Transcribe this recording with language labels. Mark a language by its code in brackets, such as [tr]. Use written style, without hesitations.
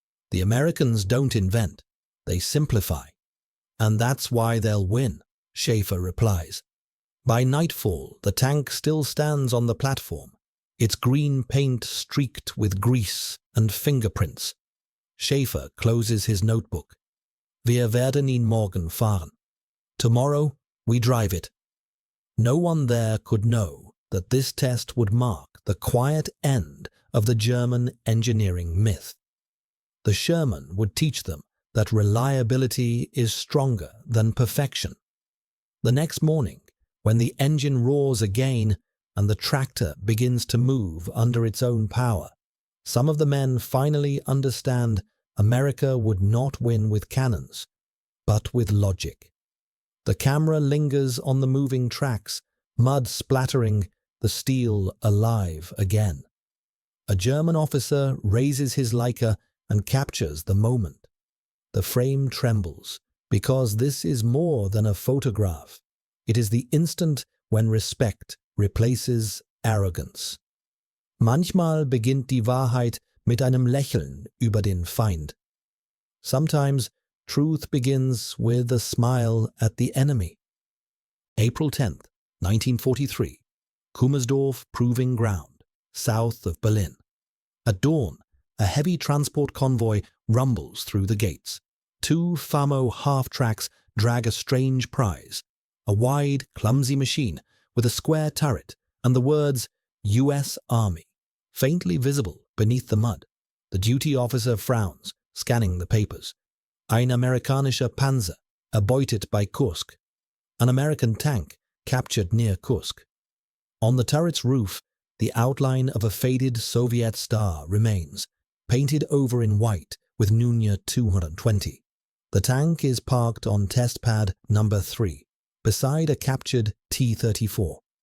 [en] The Americans don't invent, they simplify. And that's why they'll win, Schaefer replies. By nightfall, the tank still stands on the platform, its green paint streaked with grease and fingerprints. Schaefer closes his notebook. [de] Wir werden ihn morgen fahren. [en] Tomorrow, we drive it. No one there could know that this test would mark the quiet end of the German engineering myth. The Sherman would teach them that reliability is stronger than perfection. The next morning, when the engine roars again and the tractor begins to move under its own power, some of the men finally understand America would not win with cannons, but with logic. The camera lingers on the moving tracks, mud splattering, the steel alive again. A German officer raises his Leica and captures the moment. The frame trembles, because this is more than a photograph. It is the instant when respect replaces arrogance. [de] Manchmal beginnt die Wahrheit mit einem Lächeln über den Feind. [en] Sometimes, truth begins with a smile at the enemy. April 10th, 1943, Kummersdorf Proving Ground, south of Berlin. At dawn, a heavy transport convoy rumbles through the gates. Two Famo half-tracks drag a strange prize, a wide, clumsy machine with a square turret and the words U.S. Army, faintly visible beneath the mud. The duty officer frowns, scanning the papers. [de] Ein amerikanischer Panzer, erbeutet bei Kursk. [en] An American tank, captured near Kursk. On the turret's roof, the outline of a faded Soviet star remains, painted over in white with Nunya 220. The tank is parked on test pad number 3, beside a captured T-34.